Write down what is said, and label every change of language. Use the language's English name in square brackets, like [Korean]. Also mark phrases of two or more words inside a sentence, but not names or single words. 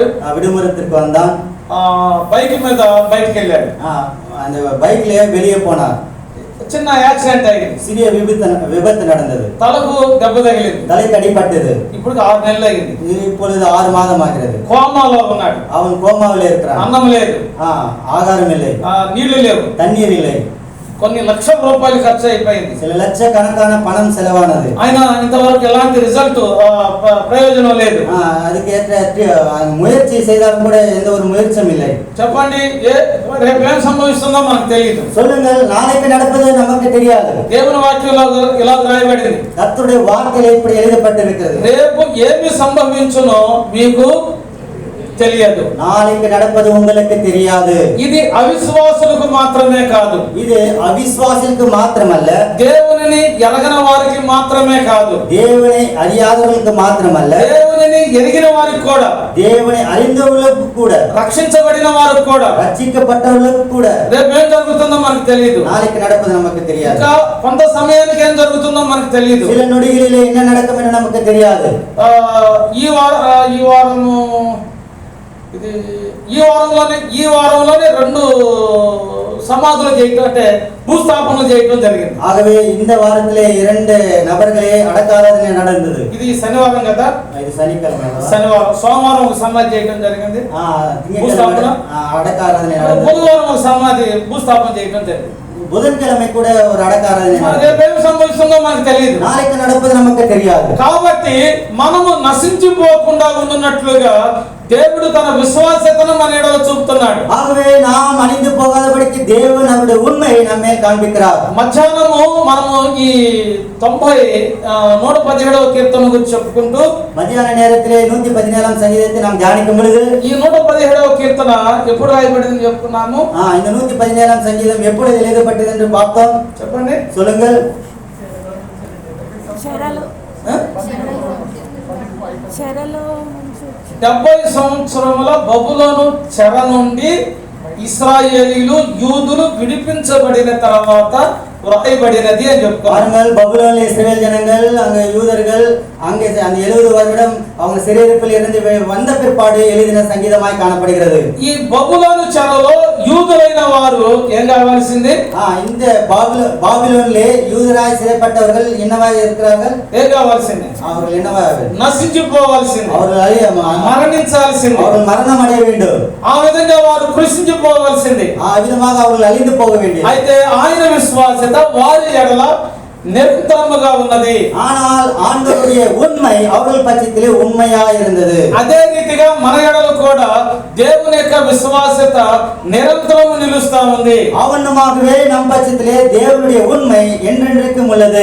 [Tamil] விடுமுறைக்கு வந்தான். [Telugu] బైక్ మీద బయటికి వెళ్ళాడు. [Tamil] அந்த பைக்லயே வெளியே போனார். [Telugu] చిన్న యాక్సిడెంట్ అయింది, [Tamil] சிறிய விபத்து நடந்தது. [Telugu] తలకు దెబ్బ తగిలింది. [Tamil] தலைக்கு அடிபட்டது. [Telugu] ఇప్పుడు 6 నెలలు అయింది. [Tamil] இப்பொழுது 6 மாதம் ஆகிறது. [Telugu] కోమాలో ఉన్నాడు. [Tamil] அவன் கோமாவில் இருக்கிறான். [Telugu] అన్నం లేదు, [Tamil] ஆகாரம் இல்லை, [Telugu] నీళ్లు లేవు, [Tamil] தண்ணீர் இல்லை. [Telugu] కొన్ని లక్షల రూపాయలు ఖర్చు అయిపోయింది. [Tamil] சில லட்சக்கணக்கான பணம் செலவானது. [Telugu] ఆయన ఇంతవరకు ఎలాంటి రిజల్ట్ ప్రయోజనం లేదు. [Tamil] அதுக்கு ஏற்ற முயற்சி செய்தாலும் கூட எந்த ஒரு முயற்சியும் இல்லை. [Telugu] చెప్పండి, రేపు ఏం సంభవిస్తుందో మనకు తెలియదు. [Tamil] சொல்லுங்கள், நாளைக்கு நடப்பது நமக்கு தெரியாது. [Telugu] దేవుని వాక్యంలో ఇలా రాయబడింది, [Tamil] கர்த்தருடைய வார்த்தையில் இப்படி எழுதப்பட்டிருக்கிறது. [Telugu] రేపు ఏమి సంభవించునో మీకు తెలియదు. [Tamil] நாளைக்கு நடப்பது உங்களுக்கு தெரியாது. [Telugu] ఇది అవిశ్వాసులకు మాత్రమే కాదు, [Tamil] இது அவிசுவாசிக்கு மாத்திரமல்ல, [Telugu] దేవునిని ఎరగని వారికి మాత్రమే కాదు, [Tamil] தேவனை அறியாதவர்களுக்கு மாத்திரமல்ல, [Telugu] దేవునిని ఎరిగిన వారికి కూడా, [Tamil] தேவனை அறிந்தவர்களுக்கு கூட, [Telugu] రక్షించబడిన వారికి కూడా [Tamil] ரட்சிக்கப்பட்டவர்களுக்கு கூட [Telugu] రేపు ఏం జరుగుతుందో మనకు తెలియదు. [Tamil] நாளைக்கு நடப்பது நமக்கு தெரியாது. [Telugu] ఇంకా కొంత సమయానికి ఏం జరుగుతుందో మనకు తెలియదు. [Tamil] சில நொடிகளிலே என்ன நடக்கும் என்று நமக்கு தெரியாது. [Telugu] ఈ వారంలోనే 2 సమాధులు చేయటం, అంటే భూస్థాపనలు చేయటం జరిగింది. [Tamil] ஆகவே இந்த வாரத்திலே 2 நபர்களே அடக்காராதனை நடந்தது. [Telugu] ఇది శనివారం కదా, [Tamil] இது சனிக்கிழமை. [Telugu] శనివారం, సోమవారం ఒక సమాధి చేయటం జరిగింది, [Tamil] திங்கட்கிழமை அடக்காராதனை நடந்தது. [Telugu] బుధవారం ఒక సమాధి భూస్థాపన చేయటం జరిగింది. [Tamil] புதன்கிழமை கூட ஒரு அடக்காராதனை நடந்தது. [Telugu] రేపేం సంభవిస్తుందో మనకు తెలియదు. [Tamil] நாளைக்கு நடப்பது நமக்கு தெரியாது. [Telugu] కాబట్టి మనము నశించిపోకుండా ఉన్నట్లుగా దేవుడు తన విశ్వాసతను మన ఎడల చూపుతున్నాడు. [Tamil] ஆகவே நாம் அழிந்து போகாதபடிக்கு தேவன் அவருடைய உண்மையை நம்மே காண்பிக்கிறார். [Telugu] మధ్యాహ్నము మనము ఈ 117వ కీర్తన గురించి చెప్పుకుంటూ [Tamil] மத்தியான நேரத்திலே 117ஆம் சங்கீதத்தை நாம் தியானிக்கும் பொழுது [Telugu] ఈ 117వ కీర్తన ఎప్పుడు రాయబడిందని చెప్పుకున్నాము. [Tamil] இந்த 117ஆம் சங்கீதம் எப்பொழுது எழுதப்பட்டது என்று பார்த்தோம். [Telugu] చెప్పండి, [Tamil] சொல்லுங்கள். [Telugu] చెరలో 70 సంవత్సరముల బబులోను చెర నుండి ఇశ్రాయేలీలు యూదులు విడిపించబడిన తర్వాత వ్రాయబడినది అని [Tamil] பாருங்கள், பபுலோனில் இஸ்ரவேல் ஜனங்கள், அங்க யூதர்கள், அங்கே அந்த 70 வருடம் அவங்க சிறையிருப்பில் இருந்து வந்த பிற்பாடு எழுதின சங்கீதமாய் காணப்படுகிறது. [Telugu] ఈ బబులోను చెరలో యూదులైన వారు ఏం కావాల్సింది? [Tamil] இந்த பாபிலோனிலே யூதராய் சிறைப்பட்டவர்கள் என்னவாய் இருக்கிறார்கள்? [Telugu] ఏం కావాల్సింది? [Tamil] அவர்கள் என்னவாய் [Telugu] నశించిపోవాల్సింది, [Tamil] அவர்கள் [Telugu] మరణించాల్సింది, [Tamil] அவர்கள் மரணம் அடைய வேண்டும். [Telugu] ఆ విధంగా వారు కృషించిపోవాల్సింది. [Tamil] விதமாக அவர்கள் அழிந்து போக வேண்டும். [Telugu] అయితే ఆయన విశ్వాసత వారి ఎడల నిరంతరముగా ఉన్నది. [Tamil] ஆனால் ஆண்டவருடைய உண்மை அவர்கள் பட்சத்திலே உண்மையா இருந்தது. [Telugu] అదే రీతిగా మన ఎడల కూడా దేవుని యొక్క విశ్వాసత నిరంతరము నిలుస్తా ఉంది. [Tamil] அவனுமாகவே நம் பட்சத்திலே தேவனுடைய உண்மை என்றென்றைக்கும் உள்ளது.